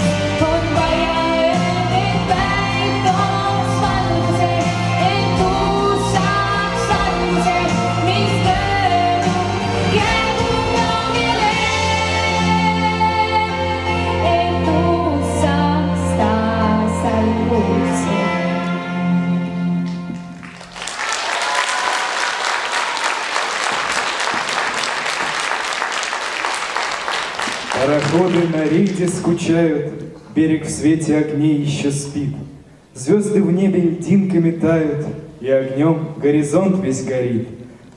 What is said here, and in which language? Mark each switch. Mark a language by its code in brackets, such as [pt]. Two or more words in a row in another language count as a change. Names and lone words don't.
[et] On vaja öelda, et päev tooks valguse, et uus saaks alguse, mis möödub. Jäägu kaugele, et uus saaks taas alguse. [ru] Пароходы на рейде скучают, берег в свете огней еще спит. Звезды в небе льдинками тают, и огнем горизонт весь горит.